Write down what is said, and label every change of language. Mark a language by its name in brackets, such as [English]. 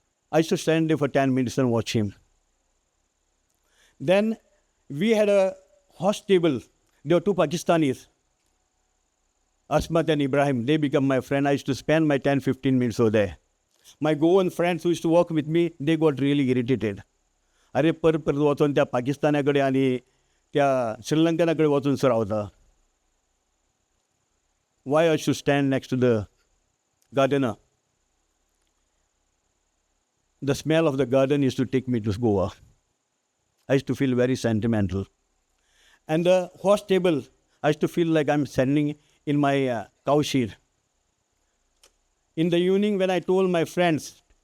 [English] I used to stand there for 10 minutes and watch him. Then we had a horse stable. There were two Pakistanis, Asmat and Ibrahim. They became my friend. I used to spend my 10-15 minutes over there. My Goan friends who used to work with me, they got really irritated. [Goan Konkani] अरे पर वचून त्या पाकिस्तानाकडे आणि त्या श्रीलंकनाकडे वचून रावता. [English] Why I should stand next to the gardener? The smell of the garden used to take me to Goa. I used to feel very sentimental. And the horse stable, I used to feel like I'm standing in my cow shed. In the evening when I told my friends